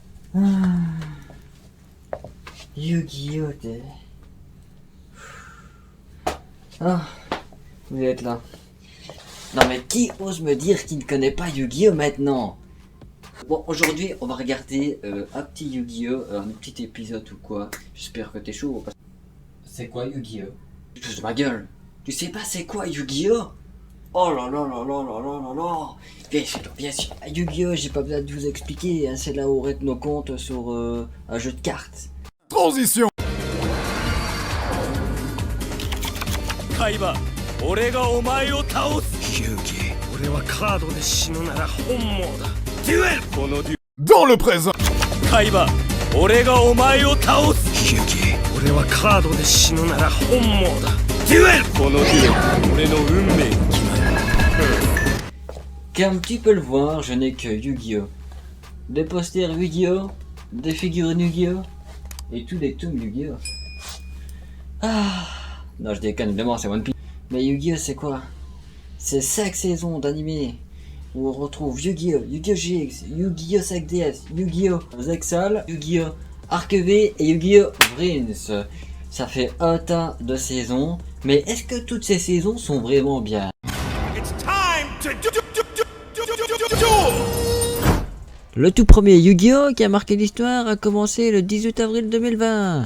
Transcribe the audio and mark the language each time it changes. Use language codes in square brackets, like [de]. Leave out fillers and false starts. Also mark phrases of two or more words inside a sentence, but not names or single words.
[fr] Yu-Gi-Oh! Ah, vous êtes là. Non mais qui ose me dire qu'il ne connaît pas Yu-Gi-Oh! Maintenant? Bon, aujourd'hui on va regarder un petit Yu-Gi-Oh! Un petit épisode ou quoi. J'espère que t'es chaud. C'est quoi Yu-Gi-Oh? Je de ma gueule. Tu sais pas c'est quoi Yu-Gi-Oh? Oh là là là là là là là là. Bien sûr, bien sûr. Yu-Gi-Oh! J'ai pas besoin de vous expliquer. Hein, c'est là où on règle nos comptes sur un jeu de cartes. Transition. [ja] カイバ俺がお前を倒す勇気俺はカードで死ぬなら本望だデュエルこのデュ [fr] Dans le présent. [ja] カイバ俺がお前を倒す勇気俺はカードで死ぬなら本望だデュエルこのデュエル俺の運命が決まる [fr] Comme tu peux le voir, je n'ai que Yu-Gi-Oh! Des posters Yu-Gi-Oh! Des figurines Yu-Gi-Oh! Et tous les tomes Yu-Gi-Oh! Ah. Non, je déconne, évidemment, c'est One Piece. Mais Yu-Gi-Oh! C'est quoi? C'est 5 saisons d'animé où on retrouve Yu-Gi-Oh! Yu-Gi-Oh! GX, Yu-Gi-Oh! 5DS, Yu-Gi-Oh! Zexal, Yu-Gi-Oh! Arc-V et Yu-Gi-Oh! Vrins. Ça fait un tas de saisons, mais est-ce que toutes ces saisons sont vraiment bien? Le tout premier Yu-Gi-Oh! Qui a marqué l'histoire a commencé le 18 avril 2020.